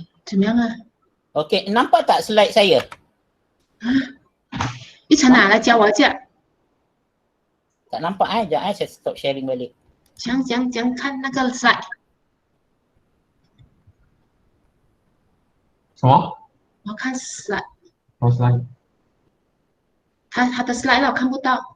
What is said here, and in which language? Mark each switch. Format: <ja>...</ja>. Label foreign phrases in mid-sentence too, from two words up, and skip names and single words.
<zh>怎么样啊？</zh> <ms>Okey, nampak tak slide saya?</ms> <zh>一层拿来教我一下，</zh> <ms>Tak nampak Sekejap saya</ms> <en>stop sharing</en> <ms>balik.</ms> <zh>讲看那个 slide，什么？我看 slide，什么 slide？他的 slide 我看不到。</zh>